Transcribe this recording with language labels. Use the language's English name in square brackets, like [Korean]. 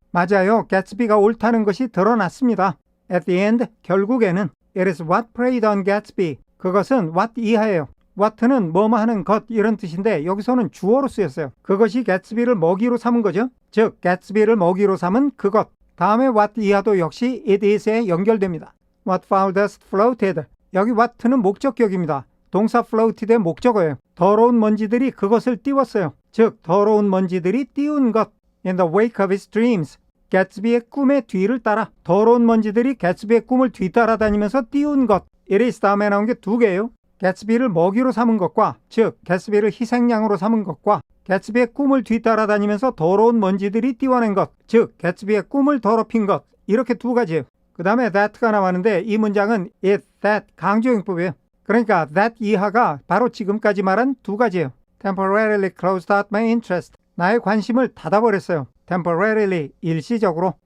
[Korean] 맞아요, 개츠비가 옳다는 것이 드러났습니다. [English] At the end, [Korean] 결국에는 [English] It is what preyed on Gatsby. [Korean] 그것은 what 이하예요. what는 뭐뭐 하는 것 이런 뜻인데 여기서는 주어로 쓰였어요. 그것이 개츠비를 먹이로 삼은 거죠. 즉 개츠비를 먹이로 삼은 그것. 다음에 what 이하도 역시 it is에 연결됩니다. [English] What foul dust floated. [Korean] 여기 what는 목적격입니다. 동사 floated의 목적어예요. 더러운 먼지들이 그것을 띄웠어요. 즉 더러운 먼지들이 띄운 것. [English] In the wake of his dreams. [Korean] 개츠비의 꿈의 뒤를 따라 더러운 먼지들이 개츠비의 꿈을 뒤따라다니면서 띄운 것. it is 다음에 나온 게 두 개예요. 개츠비를 먹이로 삼은 것과 즉 개츠비를 희생양으로 삼은 것과 개츠비의 꿈을 뒤따라다니면서 더러운 먼지들이 띄워낸 것. 즉 개츠비의 꿈을 더럽힌 것. 이렇게 두 가지예요. 그 다음에 that가 나왔는데 이 문장은 it, that 강조용법이에요. 그러니까 that 이하가 바로 지금까지 말한 두 가지예요. [English] temporarily closed out my interest. [Korean] 나의 관심을 닫아버렸어요. temporarily, 일시적으로.